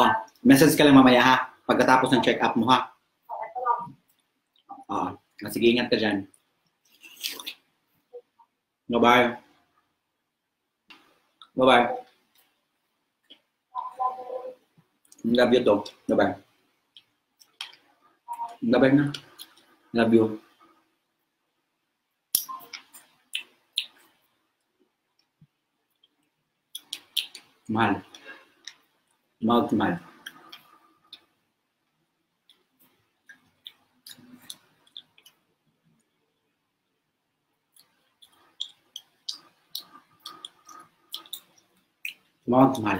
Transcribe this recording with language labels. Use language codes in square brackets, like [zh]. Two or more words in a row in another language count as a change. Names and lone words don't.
[tl] Message ka lang mamaya ha. Pagkatapos ng check-up mo ha. Oo. Sige, ingat ka dyan. [en] Bye-bye. Bye-bye. Love you too. Bye-bye. Bye-bye na. Love you. [tl] Mahal. Mahal. Mahal.